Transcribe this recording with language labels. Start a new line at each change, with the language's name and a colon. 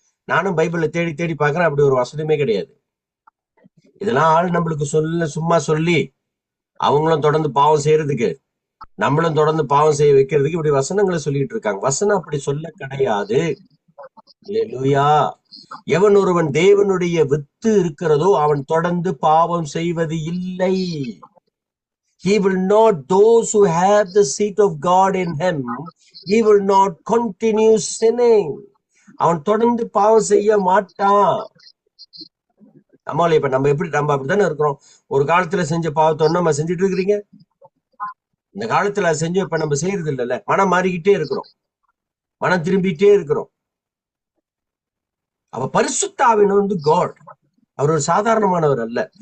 Tamil: நானும் பைபிள்ல தேடி தேடி பாக்குறேன், அப்படி ஒரு வசனமே கிடையாது. இதெல்லாம் ஆள் நம்மளுக்கு சும்மா சொல்லி அவங்களும் தொடர்ந்து பாவம் செய்யறதுக்கு, நம்மளும் தொடர்ந்து பாவம் செய்ய வைக்கிறதுக்கு இப்படி வசனங்களை சொல்லிட்டு இருக்காங்க. வசனம் அப்படி சொல்ல கிடையாது. அல்லேலூயா. எவன் ஒருவன் தேவனுடைய வித்து இருக்கிறதோ அவன் தொடர்ந்து பாவம் செய்வது இல்லை.
English: He will not, those who have the seat of God in him, he will not continue sinning.
Tamil: அவன் தொடர்ந்து பாவம் செய்ய மாட்டான். நம்மள இப்ப நம்ம அப்படித்தானே இருக்கிறோம். ஒரு காலத்துல செஞ்ச பாவத்தை நம்ம செஞ்சுட்டு இருக்கிறீங்க. இந்த காலத்துல அதை செஞ்சு இப்ப நம்ம செய்யறது இல்லைல்ல. மனம் மாறிக்கிட்டே இருக்கிறோம், மனம் திரும்பிட்டே இருக்கிறோம். அவ பரிசுத்த ஆவியானவர் காட். அவர் ஒரு சாதாரணமானவர் அல்ல.